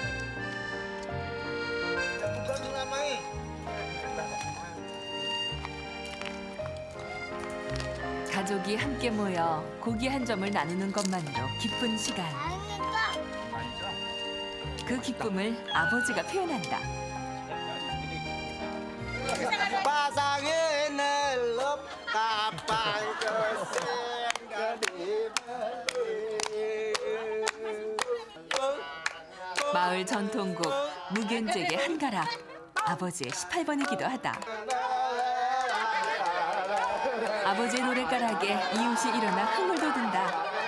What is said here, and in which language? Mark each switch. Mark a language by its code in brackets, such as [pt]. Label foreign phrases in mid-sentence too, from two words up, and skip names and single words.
[ko] 가족이 함께 모여 고기 한 점을 나누는 것만으로 기쁜 시간. 그 기쁨을 아버지가 표현한다. Pasangin elop kapal 마을 전통곡 무견잭의 한가락. 아버지의 18번이기도 하다. 아버지의 노랫가락에 이웃이 일어나 흥을 돋운다.